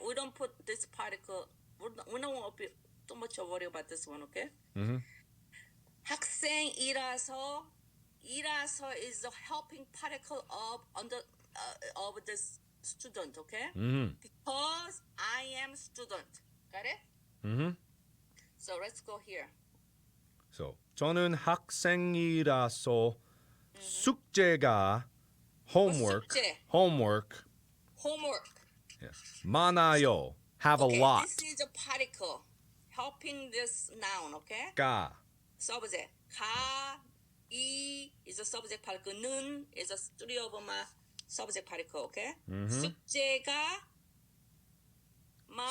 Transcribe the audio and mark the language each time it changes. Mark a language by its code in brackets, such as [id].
[en] We don't put this particle. We don't want to be too much worry about this one, okay? Mm-hmm. [ko] 학생이라서 [en] is the helping particle of this student, okay? Mm-hmm. Because I am student, got it? Mm-hmm. So let's go here. [ko] So 저는 학생이라서 숙제가 [en] homework Homework. yeah. [ko] 많아요. [en] Have Okay, a lot. This is a particle helping this noun, okay? [ko] 가 [en] Subject. 가, 이 is a subject particle. 는 is a three of them subject particle, okay? [ko] 숙제가 많아요.